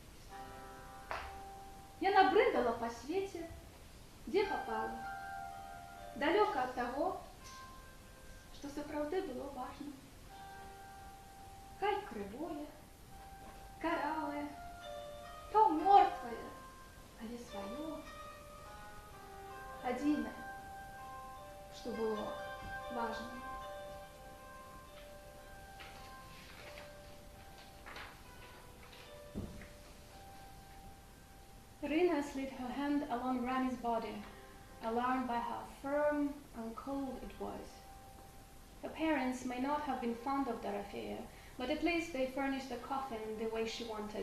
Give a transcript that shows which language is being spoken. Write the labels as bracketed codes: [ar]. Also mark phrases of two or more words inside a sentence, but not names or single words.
[be] Яна брыдала па свеце, дзе папала, далёка ад таго, што сапраўды было важна. Хай крывое, каралае, паўмёртвае, але сваё. Адзінае, што было важным. [en] Rina slid her hand along Granny's body, alarmed by how firm and cold it was. Her parents may not have been fond of Dorofeia, but at least they furnished the coffin the way she wanted.